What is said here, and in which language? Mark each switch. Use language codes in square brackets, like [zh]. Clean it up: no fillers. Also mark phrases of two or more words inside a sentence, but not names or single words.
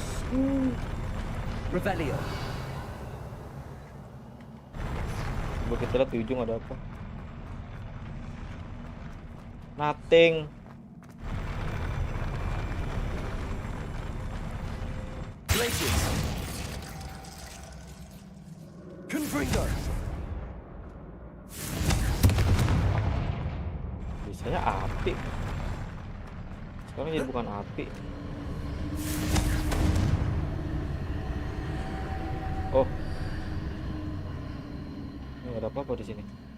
[id] Revelio. Coba kita lihat di ujung ada apa. Nothing. Glacius. Confringo. Biasanya api. Sekarang jadi bukan api. Oh. Ini ada apa-apa di sini?